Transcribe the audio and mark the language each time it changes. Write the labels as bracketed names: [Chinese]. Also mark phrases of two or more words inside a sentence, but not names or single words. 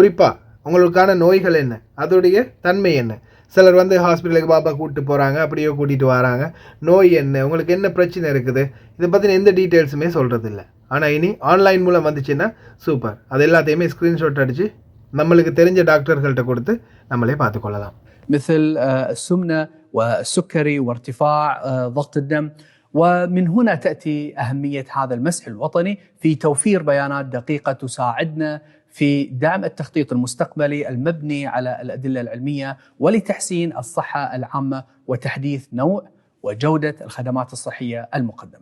[Tamil] குறிப்பாக உங்களுக்கான நோய்கள் என்ன, அதோடைய தன்மை என்ன. சிலர் வந்து ஹாஸ்பிட்டலுக்கு பாபா கூப்பிட்டு போகிறாங்க, அப்படியே கூட்டிகிட்டு வராங்க. நோய் என்ன, உங்களுக்கு என்ன பிரச்சனை இருக்குது, இதை பற்றின எந்த டீட்டெயில்ஸுமே சொல்கிறதில்ல. ஆனால் இனி ஆன்லைன் மூலம் வந்துச்சுன்னா சூப்பர், அது எல்லாத்தையுமே ஸ்க்ரீன்ஷாட் அடித்து நம்மளுக்கு தெரிஞ்ச டாக்டர்கள்ட்ட கொடுத்து நம்மளே பார்த்துக்கொள்ளலாம். [Arabic] مثل السمنة والسكري وارتفاع ضغط الدم. ومن هنا تأتي أهمية هذا المسح الوطني في توفير بيانات دقيقة تساعدنا في دعم التخطيط المستقبلي المبني على الأدلة العلمية ولتحسين الصحة العامة وتحديث نوع وجودة الخدمات الصحية المقدمة.